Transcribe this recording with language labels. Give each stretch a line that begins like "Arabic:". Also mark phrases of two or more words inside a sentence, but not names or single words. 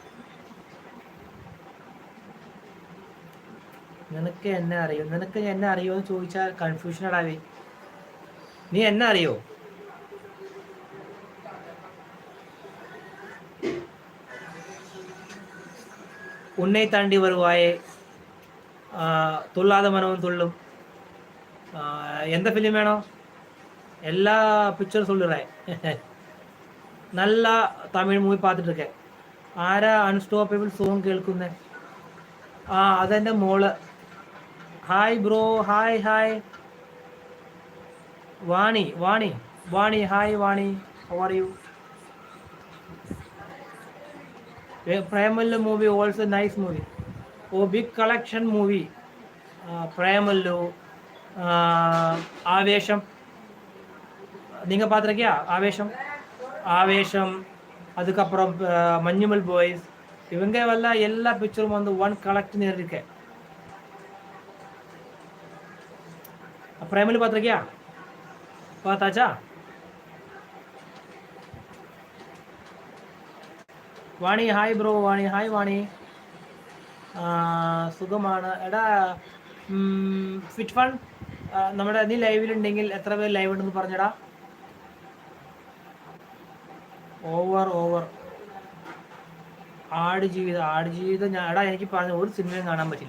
Malayalam: നിനക്ക് എന്നെ അറിയോ എന്ന് ചോദിച്ചാൽ കൺഫ്യൂഷൻ ഇടാവേ. നീ എന്നെ അറിയോ?
Tamil: உன்னை தாண்டி வருவாயே, துள்ளாதே மனமும் துள்ளும், எந்த ஃபிலிம் வேணும்? எல்லா பிக்சரும் சொல்லுறேன்.
Malayalam: നല്ല തമിഴ് മൂവി பார்த்துட்ருக்கேன். ആരാ
English: unstoppable song
Malayalam: കേൾക്കുന്നേ? അതെൻ്റെ മോള്.
English: Hi bro. Hi Vani. Hi Vani, how are you? Premalu movie also nice movie. Big collection movie. Premalu, Aavesham.
Tamil: நீங்கள் பார்த்துருக்கியா ஆவேஷம்? அதுக்கப்புறம் மஞ்சுமல் பாய்ஸ். இவங்க எல்லா பிக்சரும் வந்து ஒன் கலெக்ட்னு இருக்கு. பிரேமலு பார்த்துருக்கியா? பார்த்தாச்சா?
English: Vani, hi bro. Hi Vani.
Malayalam: സുഖമാണ്. എടാ ഫിറ്റ് ഫൺ, നമ്മുടെ നീ ലൈവിലുണ്ടെങ്കിൽ എത്ര പേര് ലൈവ് ഉണ്ടെന്ന് പറഞ്ഞടാ. ഓവർ ആടുജീവിതം ഞാൻ എടാ എനിക്ക് പറഞ്ഞ ഒരു സിനിമയും കാണാൻ പറ്റില്ല.